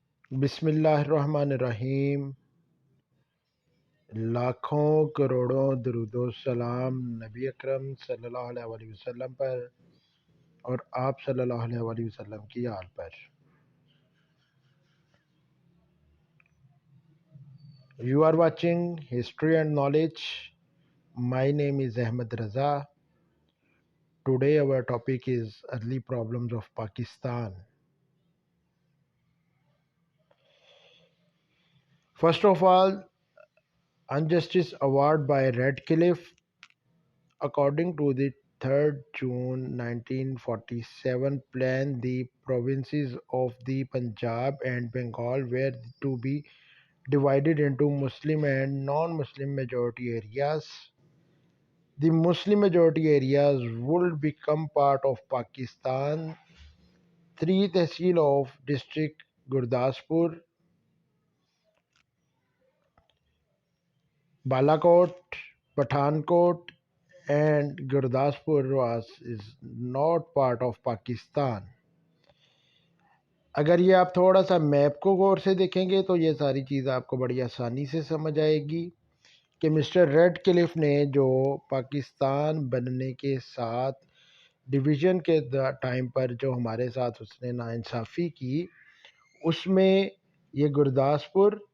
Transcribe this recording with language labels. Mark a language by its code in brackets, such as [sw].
[ar] بسم اللہ الرحمن الرحیم۔ [ur] لاکھوں کروڑوں درود و سلام نبی اکرم صلی اللہ علیہ وآلہ وسلم پر اور آپ صلی اللہ علیہ وآلہ وسلم کی آل پر۔ [en] You are watching History and Knowledge. My name is Ahmed Raza. Today our topic is early problems of Pakistan. First of all, Unjustice Award by Radcliffe. According to the 3rd June 1947 plan, the provinces of the Punjab and Bengal were to be divided into Muslim and non-Muslim majority areas. The Muslim majority areas would become part of Pakistan. 3 Tehsil of district Gurdaspur, Balakot, Pathankot and Gurdaspur is not part of Pakistan. [ur] اگر یہ آپ تھوڑا سا map کو غور سے دیکھیں گے تو یہ ساری چیز آپ کو بڑی آسانی سے سمجھ آئے گی کہ مسٹر ریڈ کلف نے جو پاکستان بننے کے ساتھ ڈویژن کے ٹائم پر جو ہمارے ساتھ اس نے ناانصافی کی، اس میں یہ گرداسپور،